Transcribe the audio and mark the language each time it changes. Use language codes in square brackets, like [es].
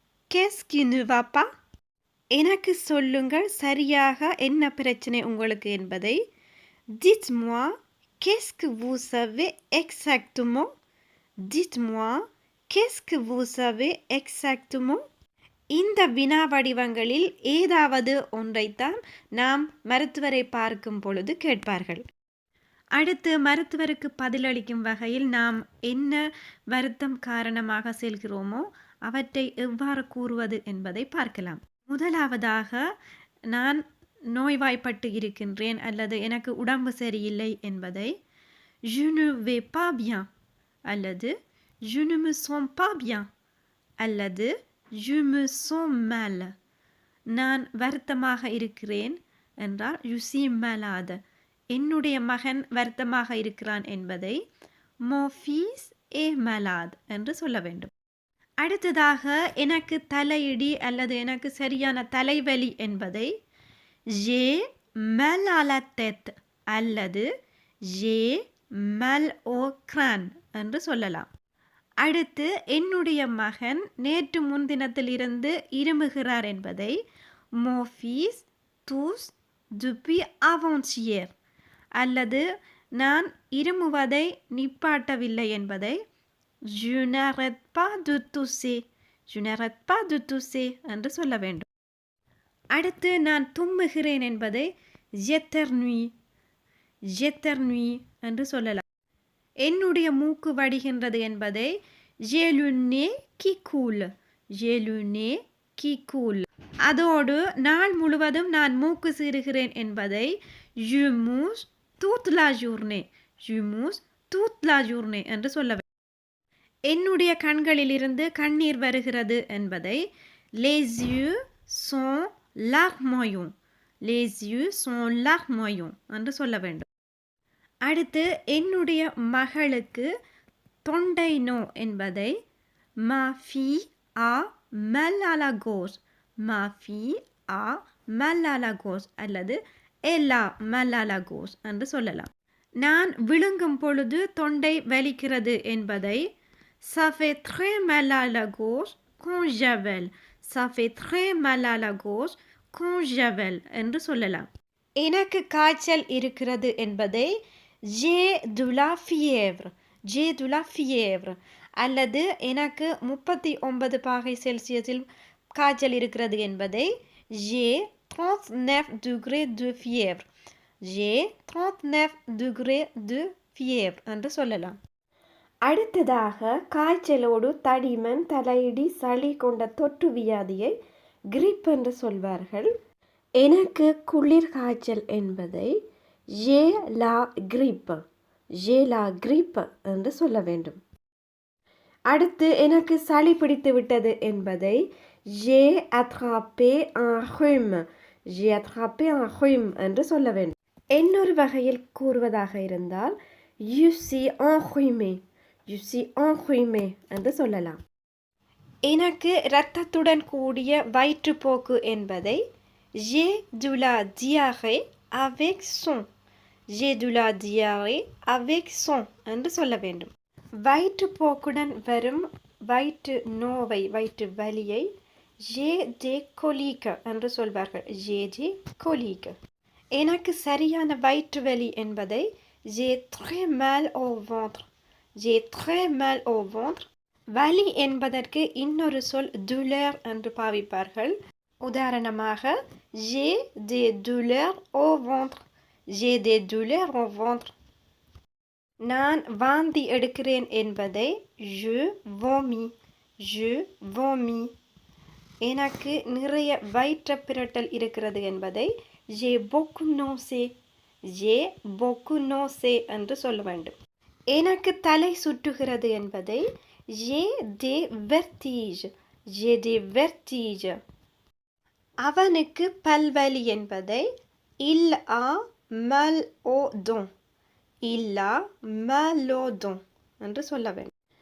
[fr] qu'est-ce qui ne va pas [ta] எனக்கு சொல்லுங்கள் சரியாக என்ன பிரச்சனை உங்களுக்கு என்பதை [fr] dites-moi qu'est-ce que vous savez exactement, dites-moi qu'est-ce que vous savez exactement [ta] இந்த வினா வடிவங்களில் ஏதாவது ஒன்றைத்தான் நாம் மருத்துவரை பார்க்கும் பொழுது கேட்பார்கள். அடுத்து மருத்துவருக்கு பதிலளிக்கும் வகையில் நாம் என்ன வருத்தம் காரணமாக செல்கிறோமோ அவற்றை எவ்வாறு கூறுவது என்பதை பார்க்கலாம். முதலாவதாக நான் நோய்வாய்ப்பட்டு இருக்கின்றேன் அல்லது எனக்கு உடம்பு சரியில்லை என்பதை [fr] je ne vais pas bien [ta] அல்லது [fr] je ne me sens pas bien [ta] அல்லது [fr] je me sens mal. [ta] நான் வருத்தமாக இருக்கிறேன் என்றால் [fr] je suis malade. [ta] என்னுடைய மகன் வருத்தமாக இருக்கிறான் என்பதை [fr] mon fils est malade [ta] என்று சொல்ல வேண்டும். அடுத்ததாக எனக்கு தலையிடி அல்லது எனக்கு சரியான தலைவலி என்பதை [fr] j'ai mal à la tête [ta] அல்லது [fr] j'ai mal au crâne [ta] என்று சொல்லலாம். அடுத்து என்னுடைய மகன் நேற்று முன்தினத்திலிருந்து இருமுகிறார் என்பதை [fr] mon fils tousse depuis avant-hier [ta] அல்லது நான் இருமுவதை நிப்பாட்டவில்லை என்பதை [fr] je n'arrête pas de tousser, je n'arrête pas de tousser [ta] என்று சொல்ல வேண்டும். அடுத்து நான் தும்முகிறேன் என்பதை [fr] j'éternue, j'éternue [ta] என்று சொல்லலாம். என்னுடைய மூக்கு வடிகின்றது என்பதை [fr] j'ai le nez qui coule, j'ai le nez qui coule. [ta] அதோடு நாள் முழுவதும் நான் மூக்கு சீறுகிறேன் என்பதை [fr] je mouche toute la journée, je mouche toute la journée [ta] என்று சொல்ல வேண்டும். என்னுடைய கண்களிலிருந்து கண்ணீர் வருகிறது என்பதை [fr] les yeux sont larmoyants, les yeux sont larmoyants [ta] என்று சொல்ல வேண்டும். அடுத்து என்னுடைய மகளுக்கு தொண்டை நோ என்பதை [fr] ma fille a mal à la gorge, ma fille a mal à la gorge [ta] அல்லது [fr] elle a mal à la gorge [ta] என்று சொல்லலாம். நான் விழுங்கும் பொழுது தொண்டை வலிக்கிறது என்பதை [fr] ça fait très mal à la gorge quand j'avale, ça fait très mal à la gorge [ta] conjavel என்று சொல்லலாம். எனக்கு காய்ச்சல் இருக்கிறது என்பதை [fr] j'ai de la fièvre, j'ai de la fièvre [ta] அல்லது எனக்கு 39 பாகை செல்சியஸில் காய்ச்சல் இருக்கிறது என்பதை [fr] j'ai 39 degrés de fièvre, j'ai 39 degrés de fièvre [ta] என்று சொல்லலாம். அடுத்ததாக காய்ச்சலோடு தடிமன், தலையிடி, சளி கொண்ட தொற்று வியாதியை கிரிப் என்று சொல்வார்கள். எனக்கு குளிர் காய்ச்சல் என்பதை [fr] j'ai la grippe, j'ai la grippe [ta] என்று சொல்ல வேண்டும். அடுத்து எனக்கு சளி பிடித்து விட்டது என்பதை [fr] j'ai attrapé un rhume, j'ai attrapé un rhume [ta] என்று சொல்ல வேண்டும். இன்னொரு வகையில் கூறுவதாக இருந்தால் [fr] je suis enrhumé, je suis enrhumé [ta] என்று சொல்லலாம். எனக்கு இரத்தத்துடன் கூடிய வயிற்றுப்போக்கு என்பதை [fr] j'ai de la diarrhée avec son, j'ai de la diarrhée avec son [ta] என்று சொல்ல வேண்டும். வயிற்றுப்போக்குடன் வரும் வயிற்று நோவை, வயிற்று வலியை [fr] j'ai des coliques [ta] என்று சொல்வார்கள், [fr] j'ai des coliques. [ta] எனக்கு சரியான வயிற்று வலி என்பதை [fr] j'ai très mal au ventre, j'ai très mal au ventre. [ta] வலி என்பதற்கு இன்னொரு சொல் douleur என்று பாவிப்பார்கள். உதாரணமாக [fr] j'ai des douleurs au ventre, j'ai des douleurs au ventre. [ta] நான் வாந்தி எடுக்கிறேன் என்பதை [fr] je vomis, je vomis. [ta] எனக்கு நிறைய வயிற்று பிரட்டல் இருக்கிறது என்பதை [fr] j'ai beaucoup nausées, j'ai beaucoup nausées [ta] என்று சொல்ல வேண்டும். எனக்கு தலை சுற்றுகிறது என்பதை [fr] j'ai des vertiges, j'ai des vertiges. [ta] அவனுக்கு பல்வலி என்பதை [fr] il a mal aux dents, il a mal aux dents [ta] என்று சொல்ல வேண்டும்.